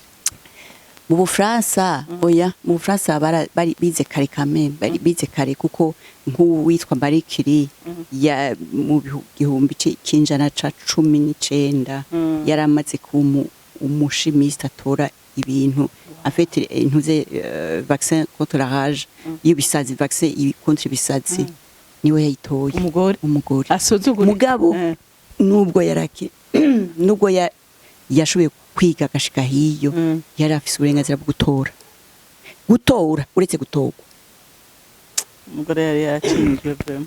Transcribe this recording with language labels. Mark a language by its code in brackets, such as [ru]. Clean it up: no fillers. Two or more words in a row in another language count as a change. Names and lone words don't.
[rn] mu Bufaransa mu Bufaransa bari bize kare kameme bari bize kare kuko nk'uwitwa Marie Curie ya mu gihumbi cy'injana ca 19 yaramaze ku umushimiste atora ibintu afite intuze [fr] vaccin contre la rage [rn] y'ibisazi [fr] vaccin contre [rn] ibisazi niwe yayitoye umugore asuzugura mugabo nubwo yashoboye kwiga agashika hiyo yari afise uburenganzira bwo gutora uretse gutorwa umugore yari yakinjwe vraiment